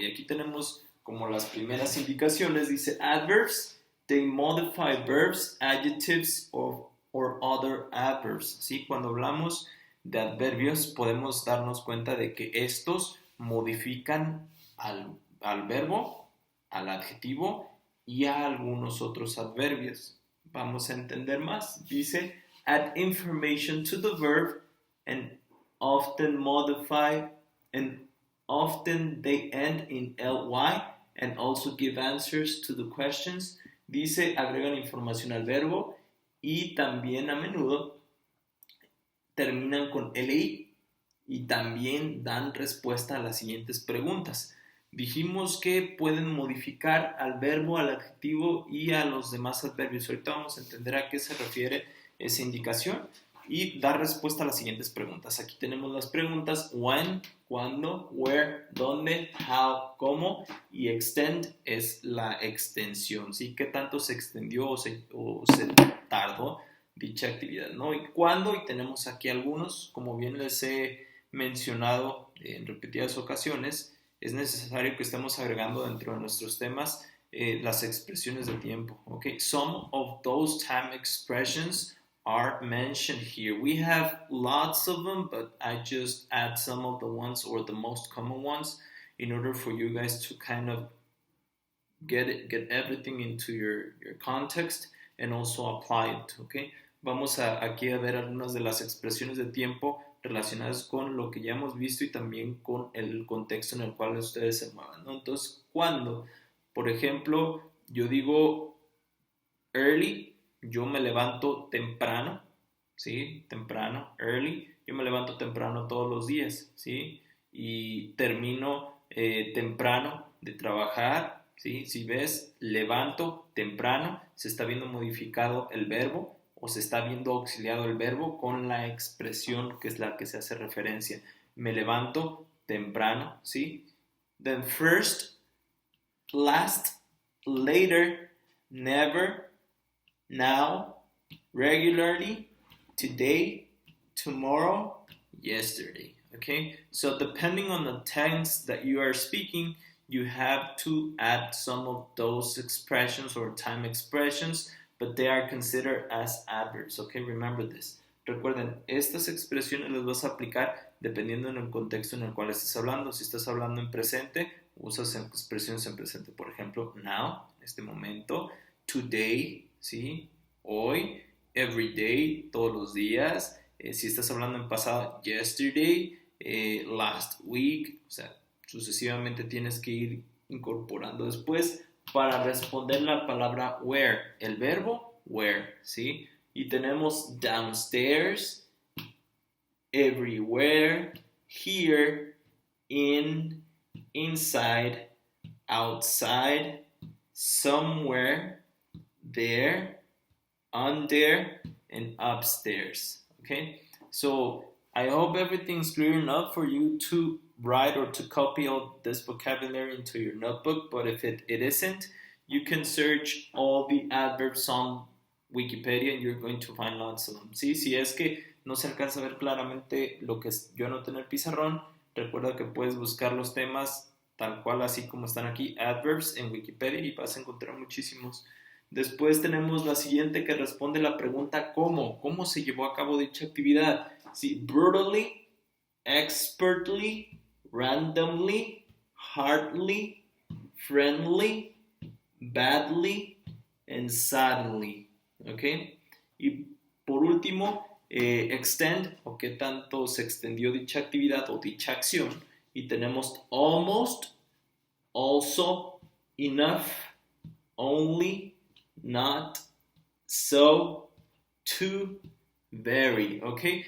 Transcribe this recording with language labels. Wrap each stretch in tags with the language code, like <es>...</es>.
<es>Y aquí tenemos como las primeras indicaciones, dice adverbs,</es> <en>they modify verbs, adjectives, or other adverbs,</en> <es>¿sí? Cuando hablamos de adverbios podemos darnos cuenta de que estos modifican al verbo, al adjetivo y a algunos otros adverbios. Vamos a entender más. Dice,</es> <en>add information to the verb and often modify and often they end in ly and also give answers to the questions.</en> <es>Dice, agregan información al verbo y también a menudo terminan con li y también dan respuesta a las siguientes preguntas. Dijimos que pueden modificar al verbo, al adjetivo y a los demás adverbios. Ahorita vamos a entender a qué se refiere esa indicación y dar respuesta a las siguientes preguntas. Aquí tenemos las preguntas when, cuándo, where, dónde, how, cómo y extend es la extensión, ¿sí? ¿Qué tanto se extendió o se tardó dicha actividad, ¿no? Y cuándo, y tenemos aquí algunos, como bien les he mencionado en repetidas ocasiones, es necesario que estemos agregando dentro de nuestros temas las expresiones de tiempo, ¿ok?</es> <en>Some of those time expressions are mentioned here. We have lots of them, but I just add some of the ones or the most common ones in order for you guys to kind of get everything into your context and also apply it, okay?</en> <es>Vamos aquí a ver algunas de las expresiones de tiempo relacionadas con lo que ya hemos visto y también con el contexto en el cual ustedes se muevan, ¿no? Entonces, cuando, por ejemplo, yo digo early, yo me levanto temprano, ¿sí? Temprano, early, yo me levanto temprano todos los días, ¿sí? Y termino temprano de trabajar, ¿sí? Si ves, levanto temprano, se está viendo modificado el verbo o se está viendo auxiliado el verbo con la expresión que es la que se hace referencia. Me levanto temprano, ¿sí?</es> <en>Then first, last, later, never, now, regularly, today, tomorrow, yesterday. Okay, so depending on the tense that you are speaking, you have to add some of those expressions or time expressions, but they are considered as adverbs. Okay, remember this.</en> <es>Recuerden, estas expresiones las vas a aplicar dependiendo en el contexto en el cual estés hablando. Si estás hablando en presente, usas expresiones en presente. Por ejemplo, now, este momento, today, ¿sí? Hoy, every day, todos los días. Si estás hablando en pasado, yesterday, last week, o sea, sucesivamente tienes que ir incorporando después para responder la palabra where, el verbo where, ¿sí? Y tenemos</es> <en>downstairs, everywhere, here, in, inside, outside, somewhere, there, under, and upstairs, okay? So I hope everything's clear enough for you to write or to copy all this vocabulary into your notebook, but if it isn't, you can search all the adverbs on Wikipedia and you're going to find lots of them.</en> <es>¿Sí? Si es que no se alcanza a ver claramente lo que yo anoté en el pizarrón, recuerda que puedes buscar los temas tal cual así como están aquí, adverbs en Wikipedia, y vas a encontrar muchísimos. Después tenemos la siguiente que responde la pregunta ¿cómo se llevó a cabo dicha actividad? Sí,</es> <en>brutally, expertly, randomly, hardly, friendly, badly, and suddenly. ¿Ok?</en> <es>Y por último, extend, o qué tanto se extendió dicha actividad o dicha acción. Y tenemos</es> <en>almost, also, enough, only, not, so, to, very. ¿Ok?</en>